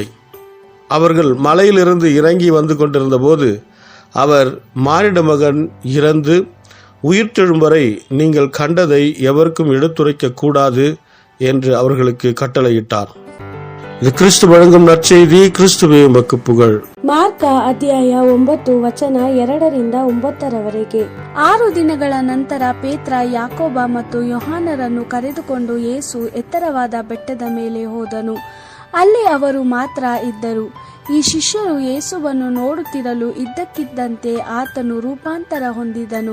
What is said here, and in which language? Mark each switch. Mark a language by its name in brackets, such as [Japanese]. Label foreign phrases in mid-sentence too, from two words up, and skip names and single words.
[Tamil] அவர்கள் மலையிலிருந்து இறங்கி வந்து கொண்டிருந்த போது அவர், மானிட மகன் இறந்து உயிர்த்தெழும் வரை நீங்கள் கண்டதை எவருக்கும் எடுத்துரைக்க கூடாது என்று அவர்களுக்கு கட்டளையிட்டார். இது கிறிஸ்து வழங்கும் நற்செய்தி. கிறிஸ்துவே உமக்கு புகழ். [Kannada] ಮಾರ್ಕ ಅಧ್ಯಾಯ 9 ವಚನ 2-9. 6 ದಿನಗಳ ನಂತರ ಪೇತ್ರ, ಯಾಕೋಬ ಮತ್ತು ಯೋಹಾನರನ್ನು ಕರೆದುಕೊಂಡು ಯೇಸು ಎತ್ತರವಾದ ಬೆಟ್ಟದ ಮೇಲೆ ಹೋದನು. ಅಲ್ಲಿ ಅವರು ಮಾತ್ರ ಇದ್ದರು. ಈ ಶಿಷ್ಯರು ಯೇಸುವನ್ನು ನೋಡುತ್ತಿರಲು ಇದ್ದಕ್ಕಿದ್ದಂತೆ ಆತನು ರೂಪಾಂತರ ಹೊಂದಿದನು.